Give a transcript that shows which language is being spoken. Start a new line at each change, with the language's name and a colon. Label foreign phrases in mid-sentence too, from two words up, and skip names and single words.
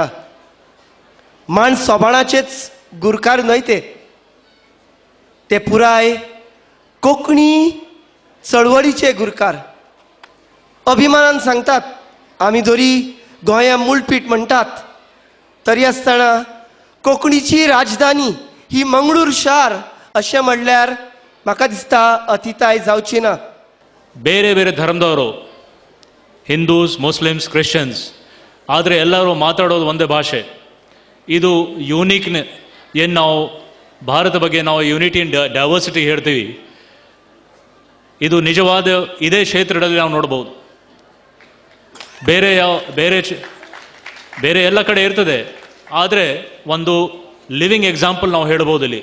Konkani: माण सोबाणाचेच गुरकार न्हय ते पुराय कोंकणी चळवळीचे गुरकार. अभिमानान सांगतात आमी जरी गोंया मूळपीठ म्हणटात तरी आसतना कोंकणीची राजधानी ही मंगळूर शार अशें म्हणल्यार म्हाका दिसता अतिताय जावची ना.
Kannada: ಬೇರೆ ಬೇರೆ ಧರ್ಮದವರು, ಹಿಂದೂಸ್, ಮುಸ್ಲಿಮ್ಸ್, ಕ್ರಿಶ್ಚಿಯನ್ಸ್, ಆದರೆ ಎಲ್ಲರೂ ಮಾತಾಡೋದು ಒಂದೇ ಭಾಷೆ. ಇದು ಯೂನಿಕ್. ಏನು ನಾವು ಭಾರತ ಬಗ್ಗೆ ನಾವು
English: unity in diversity
Kannada: ಹೇಳ್ತೀವಿ. ಇದು ನಿಜವಾದ ಇದೇ ಕ್ಷೇತ್ರದಲ್ಲಿ ನಾವು ನೋಡ್ಬೋದು. ಬೇರೆ ಎಲ್ಲ ಕಡೆ ಇರ್ತದೆ, ಆದರೆ ಒಂದು
English: living example
Kannada: ನಾವು ಹೇಳ್ಬೋದು ಇಲ್ಲಿ.